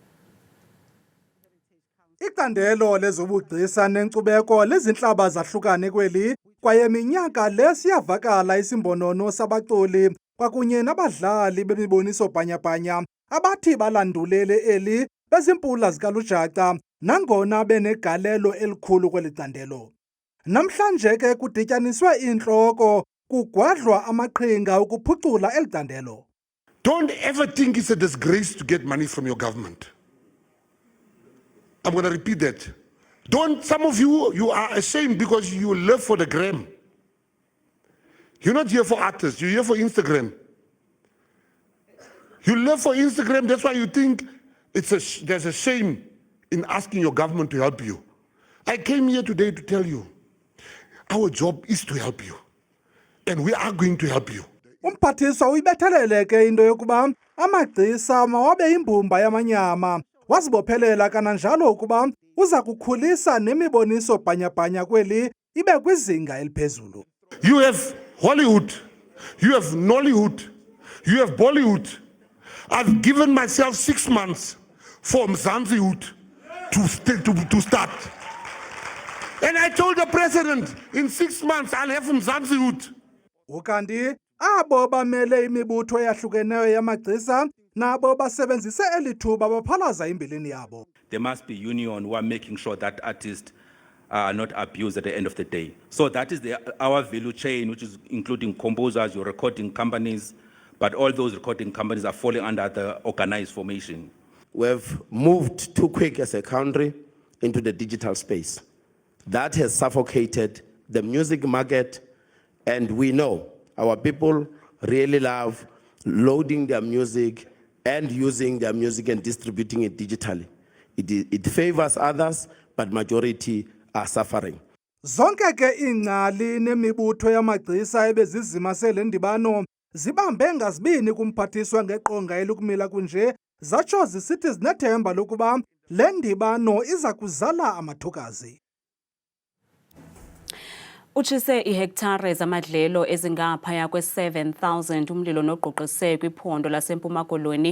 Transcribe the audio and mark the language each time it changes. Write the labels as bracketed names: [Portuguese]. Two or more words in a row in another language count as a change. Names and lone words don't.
[Xhosa] Icandelo lezobugcisa nenkcubeko lezintlaba zahlukane kweli kwaye minyaka le siyavakala isimbonono sabaculi kwakunye nabadlali bemiboniso bhanyabhanya abathi balandulele eli bezimpula zikalujaca nangona benegalelo elikhulu kweli candelo. Namhlanje ke kudityaniswe intloko kugwadlwa amaqhinga ukuphucula eli candelo. [English] Don't ever think it's a disgrace to get money from your government. I'm going to repeat that. Some of you are ashamed because you live for the gram. You're not here for artists, you're here for Instagram. You live for Instagram, that's why you think there's a shame in asking your government to help you. I came here today to tell you, our job is to help you. And we are going to help you. [Xhosa] Umphathiswa uyibethelele ke into yokuba amagcisa mawabe imbumba yamanyama wazibophelela kananjalo ukuba uza kukhulisa nemiboniso bhanyabhanya kweli ibe kwizinga eliphezulu. [English] You have Hollywood, you have Nollywood, you have Bollywood. I've given myself 6 months for Mzansihood to start. And I told the president, in 6 months I'll have Mzansihood. [Xhosa] Ukanti abo bamele imibutho eyahlukeneyo yamagcisa nabo basebenzise elithuba baphalaza imbilini yabo. [English] There must be union who are making sure that artists are not abused at the end of the day. So that is our value chain, which is including composers, your recording companies, but all those recording companies are falling under the organized formation. We've moved too quick as a country into the digital space. That has suffocated the music market, and we know our people really love loading their music and using their music and distributing it digitally. It favors others, but majority are suffering. [Xhosa] Zonke ke ingcali nemibutho yamagcisa ebezizimase le ndibano zibambe ngazibini kumphathiswa ngeqonga elikumila kunje zatsho zisithi zinethemba lokuba le ndibano iza kuzala amathukazi. Utshise ihektare zamadlelo ezingaphaya kwe-7,000 umlilo noqoqose kwiphondo laseMpuma Koloni.